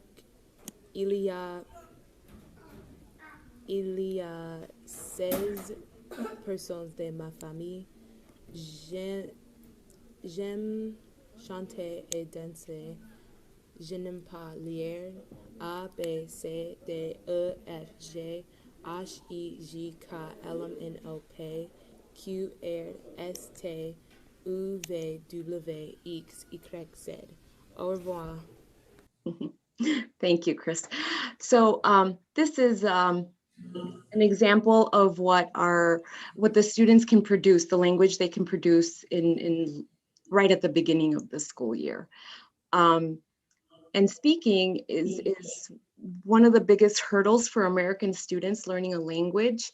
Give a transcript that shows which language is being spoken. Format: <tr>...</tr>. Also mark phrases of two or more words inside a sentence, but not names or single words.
<fr>Il y a 16 personnes de ma famille. J'aime chanter et danser. Je n'aime pas lire. A, B, C, D, E, F, G, H, I, J, K, L, M, N, O, P, Q, R, S, T, U, V, W, X, Y, Z. Au revoir.</fr> <en>Thank you, Chris. So this is an example of what the students can produce, the language they can produce in right at the beginning of the school year. And speaking is one of the biggest hurdles for American students learning a language.</en>